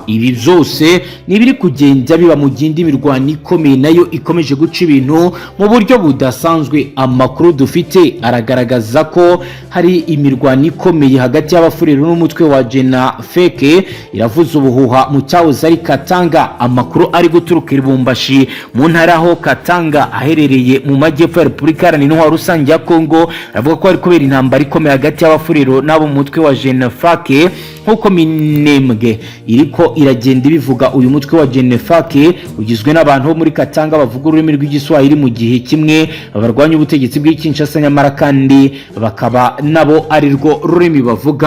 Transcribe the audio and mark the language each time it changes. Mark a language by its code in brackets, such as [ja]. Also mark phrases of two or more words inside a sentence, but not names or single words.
[rw] Ibi byose nibiri kugenda biba mu gindi mirwano ikomeye nayo ikomeje guca ibintu mu buryo budasanzwe. Amakuru dufite aragaragaza ko hari imirwano ikomeye hagati y'abafurero n'umutwe wa Jena Feke iravuza ubuhuha mu cyahoze ari Katanga. Amakuru ari guturuka Ibumbashi mu ntara ho Katanga aherereye mu majyepfo ya Repubulika Iharanira Intwaro Rusange ya Kongo, avuga ko ari kubera intambara ikomeye hagati y'abafurero nabo mutwe wa Jenefake nkuko Minembwe iriko iragenda bivuga. Uyu mutwe wa Jenefake ugizwe n'abantu bo muri Katanga bavuga ururimi rw'igiswahili mu gihe kimwe abarwanya ubutegetsi bw'Kinshasa, nyamara kandi bakaba nabo ari rwo rurimi bavuga.